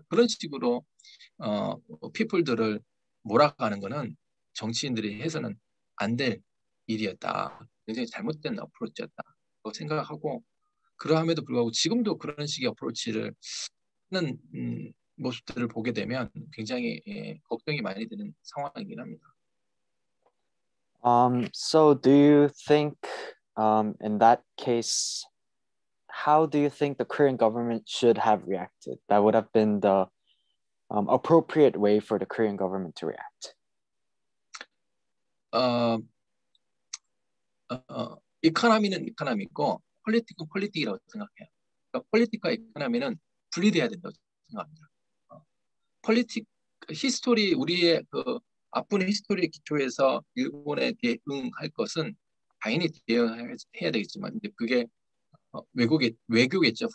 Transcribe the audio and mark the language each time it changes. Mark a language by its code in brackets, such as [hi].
[ko] 그런 식으로 피플들을 몰아가는 거는 정치인들이 해서는 안 될 일이었다. 굉장히 잘못된 어프로치였다고 생각하고 그러함에도 불구하고 지금도 그런 식의 어프로치를 하는 모습들을 보게 되면 굉장히 걱정이 많이 되는 상황이긴 합니다. [en] So do you think, in that case, how do you think the Korean government should have reacted? That would have been the appropriate way for the Korean government to react. [ko] 어, 이코노미는 이코노미고 폴리틱은 폴리틱이라고 생각해요. 그러니까 폴리틱과 이코노미는 분리돼야 된다고 생각합니다. 폴리틱 히스토리 우리의 그 앞분의 히스토리 기초에서 일본에 대응할 것은 당연히 대응해야 되겠지만 근데 그게 외교겠죠.